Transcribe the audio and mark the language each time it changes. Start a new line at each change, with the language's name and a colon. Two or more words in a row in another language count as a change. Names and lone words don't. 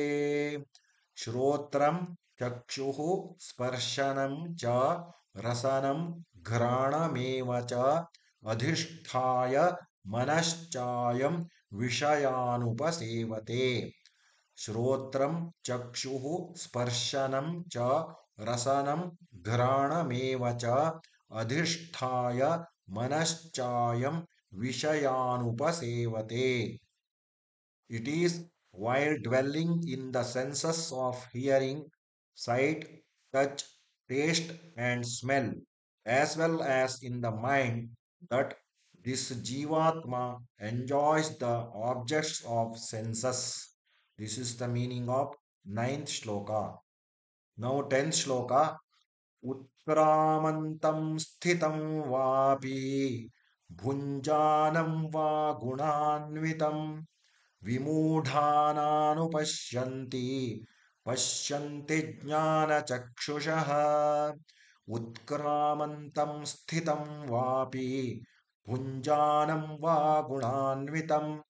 Sanskrit: ಶ್ರೋತ್ರಂ ಚಕ್ಷುಃ ಸ್ಪರ್ಶನಂ ಚ ರಸನಂ ಘ್ರಾಣಮೇವ ಚ ಅಧಿಷ್ಠಾಯ ಮನಶ್ಚಾಯಂ ವಿಷಯಾನುಪಸೇವತೆ. ಶ್ರೋತ್ರಂ ಚಕ್ಷುಃ ಸ್ಪರ್ಶನಂ ಚ ರಸನಂ ಘ್ರಾಣಮೇವ ಚ ಅಧಿಷ್ಠಾಯ ಮನಶ್ಚಾಯಂ ವಿಷಯಾನುಪಸೇವತೆ.
English: It is while dwelling in the senses of hearing, sight, touch, taste, and smell, as well as in the mind, that this Jivatma enjoys the objects of senses. This is the meaning of ninth shloka. Now, tenth shloka.
Sanskrit: उत्क्रामन्तं स्थितं वापि भुञ्जानं वा गुणान्वितं विमूढानानुपश्यन्ति पश्यन्ति ज्ञानचक्षुषः उत्क्रामन्तं स्थितं वापि भुञ्जानं वा गुणान्वितं